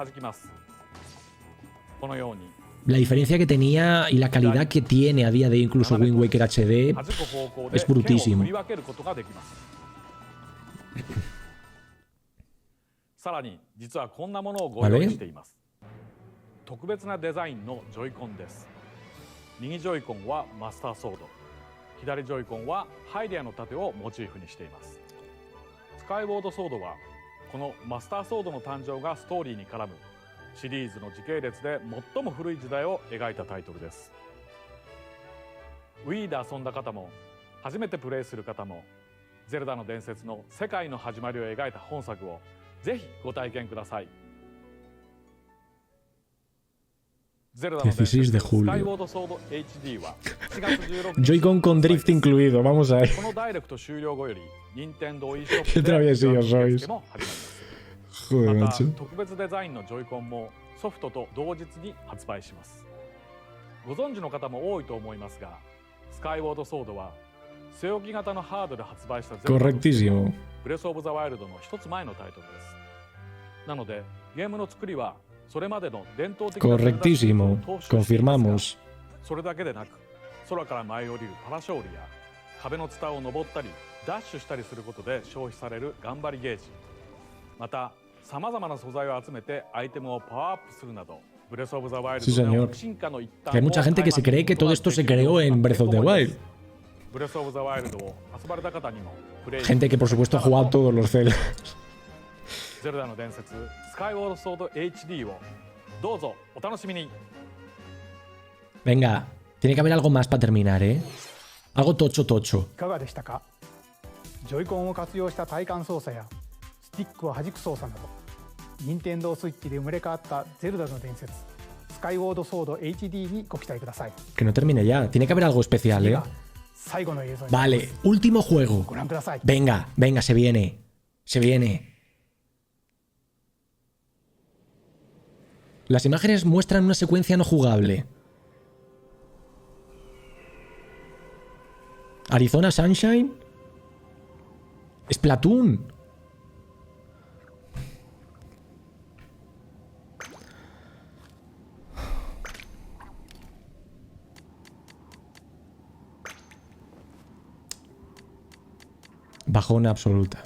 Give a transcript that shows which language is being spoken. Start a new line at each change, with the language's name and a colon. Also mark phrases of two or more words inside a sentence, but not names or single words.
Spanish: La diferencia que tenía y la calidad que tiene a día de hoy incluso Wind Waker HD es brutísimo. ¿Vale?
Japanese: 特別なデザインのジョイコンです。右ジョイコンはマスターソード、左ジョイコンはハイデアの盾をモチーフにしています。スカイウォードソードはこのマスターソードの誕生がストーリーに絡むシリーズの時系列で最も古い時代を描いたタイトルです。Wii で遊んだ方も初めてプレイする方もゼルダの伝説の世界の始まりを描いた本作をぜひご体験ください。
Spanish: 16 de julio. Joy-Con con drift incluido, vamos a ver. Qué traviesillos sois. Joder, macho.
Japanese: 特別デザインのジョイコンもソフトと同日に発売します。ご存知の方も多いと思いますが、スカイウォードソードは据え置き型のハードで発売したブレスオブザワイルドの一つ前のタイトルです。なのでゲームの作りは
Spanish: Correctísimo, confirmamos.
Japanese: それだけでなく、空から舞い降りるパラショールや壁のツタを登ったりダッシュしたりすることで消費される頑張りゲージ、またさまざまな素材を集めてアイテムをパワーアップするなど、ブレスオブザワイルドの進化の一端を
Spanish: Hay mucha gente que se cree que todo esto se creó en Breath of the Wild.
Japanese: ブレスオブザワイルドを遊ばれた方にもプレイ
Spanish: Gente que por supuesto ha jugado todos los Zelda.
Japanese: ゼルダの伝説スカイウォードソード HD をどうぞお楽しみに。
Spanish: Venga, tiene que haber algo más para terminar, ¿eh? Algo tocho tocho.
Japanese: いかがでしたか？ジョイコンを活用した体感操作やスティックを弾く操作など、任天堂スイッチで生まれ変わったゼルダの伝説スカイウォードソード HD にご期待ください。
Spanish: Que no termine ya, tiene que haber algo especial, ¿eh?
Japanese: 最後の映像に
Spanish: Vale, último juego.
Japanese: ご覧ください。
Spanish: Venga, venga, se viene. Se viene. Las imágenes muestran una secuencia no jugable. Arizona Sunshine. Splatoon. Bajona absoluta.